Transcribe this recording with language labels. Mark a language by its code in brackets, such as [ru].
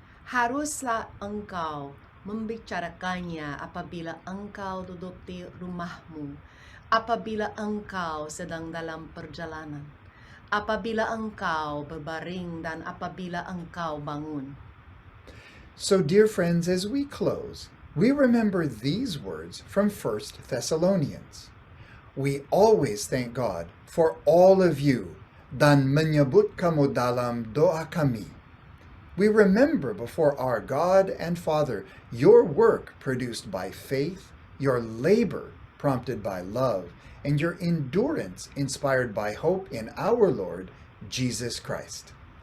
[id] Haruslah engkau membicarakannya apabila engkau duduk di rumahmu, apabila engkau sedang dalam perjalanan, apabila engkau berbaring dan apabila engkau bangun. [en] So, dear friends, as we close, we remember these words from 1 Thessalonians. We always thank God for all of you [id] dan menyebut kamu dalam doa kami. [en] We remember before our God and Father your work produced by faith, your labor prompted by love, and your endurance inspired by hope in our Lord Jesus Christ.